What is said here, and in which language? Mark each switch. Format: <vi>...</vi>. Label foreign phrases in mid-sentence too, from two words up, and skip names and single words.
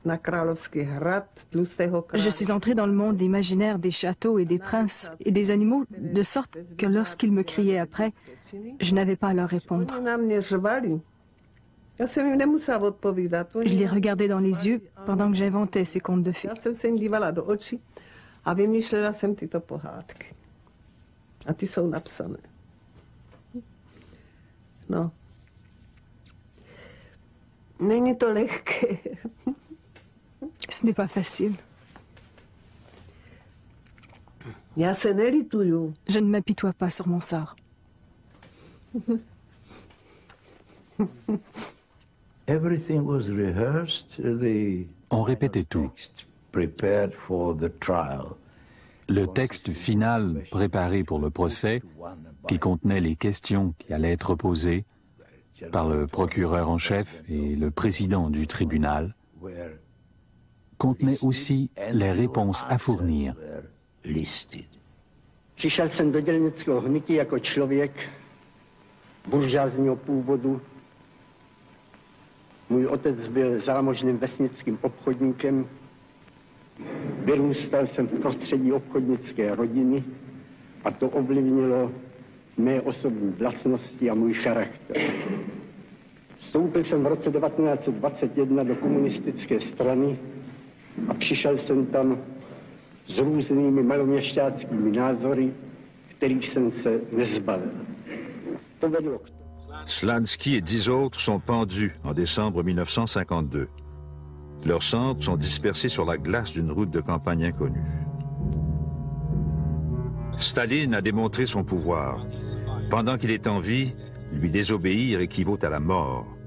<fr>Je suis entrée dans le monde imaginaire des châteaux et des princes et des animaux, de sorte que lorsqu'ils me criaient après, je n'avais pas à leur répondre. Je les regardais dans les yeux pendant que j'inventais ces contes de fées.</fr> <cs>No. Není to lehké.</cs> <fr>Ce n'est pas facile.</fr> <cs>Já se nelituju.</cs> <fr>Je ne m'apitoie pas sur mon sort. On répétait tout. Le texte final préparé pour le procès, qui contenait les questions qui allaient être posées par le procureur en chef et le président du tribunal, contenait aussi les réponses à fournir.</fr> <cs>Přišel jsem do dělnického hnutí jako člověk buržázního původu. Můj otec byl zámožným vesnickým obchodníkem. Vyrůstal jsem v prostředí obchodnické rodiny a to ovlivnilo mé osobní vlastnosti a můj charakter. Vstoupil jsem v roce 1921 do komunistické strany a přišel jsem tam s různými maloměšťáckými názory, kterých jsem se nezbavil. To vedlo k tomu.</cs> <fr>Slansky et 10 autres sont pendus en décembre 1952. Leurs cendres sont dispersées sur la glace d'une route de campagne inconnue. Staline a démontré son pouvoir. Pendant qu'il est en vie, lui désobéir équivaut à la mort.</fr>